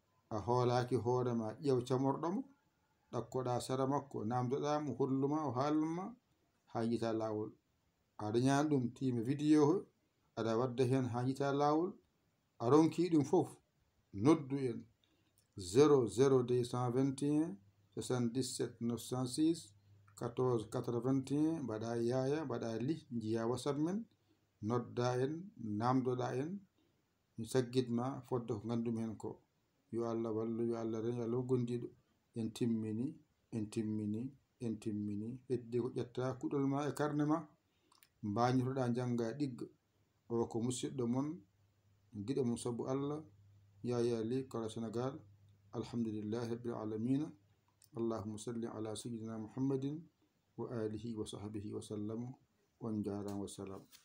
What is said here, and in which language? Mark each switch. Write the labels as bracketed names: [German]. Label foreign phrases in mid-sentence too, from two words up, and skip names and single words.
[Fula] A hoolaki hoore ma, ƴeew camorɗo mo, ɗakkoɗa sara makko, namdoɗa mo, holluma o haalma, ha yiita lawol. A dañani ɗum, tiima video o, aɗa wadda hen ha yiita lawol, A ronki ɗum fof, noddu en zéro zéro deux cent vingt et un soixante-dix-sept neuf cent six quatorze quatre-vingt-un, mbaɗa yaya, mbaɗa li, njiya WhatsApp men, nodda en, namdoɗa en, mi saggitma fodde ko gandumi hen ko. Yo Allah wallu, yo Allah ren, yo Allah gondiɗo. En timmini, en timmini, en timmini. Heddi ko ƴetta kuɗol ma e karne ma, mbañotoɗa janga ɗigga. O ko musidɗo mon, giɗo mon sabu Allah, Yaya Ly, Kara Senegal. [Arabic] الحمد لله رب العالمين. اللهم صل على سيدنا محمد وآله وصحبه وسلم. [Fula] On jarama, [Arabic] وسلام.